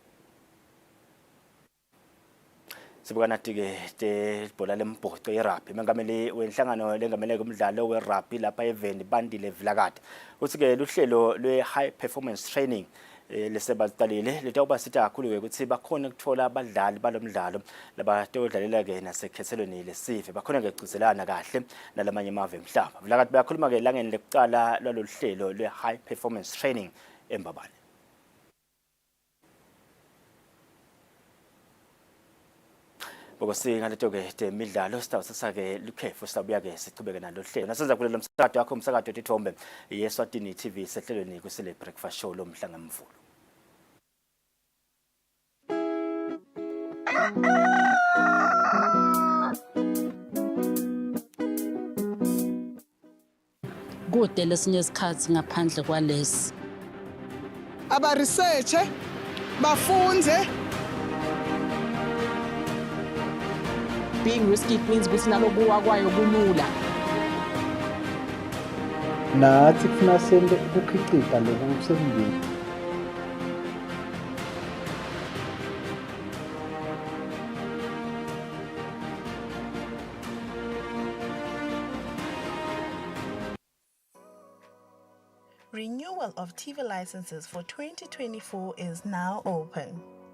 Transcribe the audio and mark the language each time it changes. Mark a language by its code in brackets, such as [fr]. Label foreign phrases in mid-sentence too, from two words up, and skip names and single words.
[ss] Sibukana ke ibhola lembhoco yerugby mengameli wenhlangano lengamele kumdlalo werugby lapha eveni Bandile Vilakade uthi ke luhlelo lwe- [en] high performance training [ss] lesebalitalile litawuba sithi kakhulu ke ukuthi bakhona ukuthola abadlali balomdlalo labatodlalela ke nasekhethelweni lesive bakhona ke ugcizelana kahle nalamanye amave emhlaba. Vilakade bayakhuluma ke langeni lekuqala lolu hlelo lwe- [en] high performance training [ss] eMbabane. Bokusinga leto ke temidlalo sitawusasa ke lukhefu sitabuya ke sichubeke nalo hlelo nasenza kulo msakazo wakho umsakazo wetithombe yeSwatini TV sehlelweni Kusile breakfast show lomhla ngemvulo. Kude lesinye isikhathi ngaphandle kwalesi aba research bafunze. [en] Being risky means [ss] ukuthi nalokuwa kwayo kulula. Nathi kufuna sente ukukhicita lokusemndeni. [en] Renewal of TV licenses for 2024 is now open.